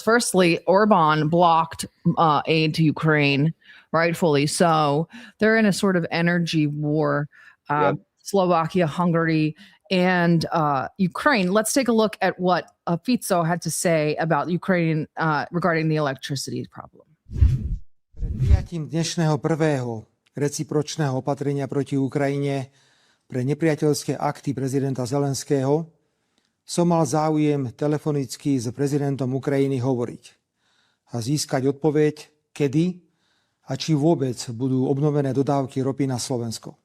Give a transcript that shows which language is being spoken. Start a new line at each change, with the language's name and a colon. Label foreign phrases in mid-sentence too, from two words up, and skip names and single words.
English: Firstly, Orban blocked aid to Ukraine, rightfully so. They're in a sort of energy war. Slovakia, Hungary, and Ukraine. Let's take a look at what Fico had to say about Ukraine regarding the electricity problem.
Slovak: Pred prijatím dnešného prvého recipročného opatrenia proti Ukrajine pre nepriateľské akty prezidenta Zelenského som mal záujem telefonicky s prezidentom Ukrajiny hovoriť a získať odpoveď, kedy a či vôbec budú obnovené dodávky ropy na Slovensko.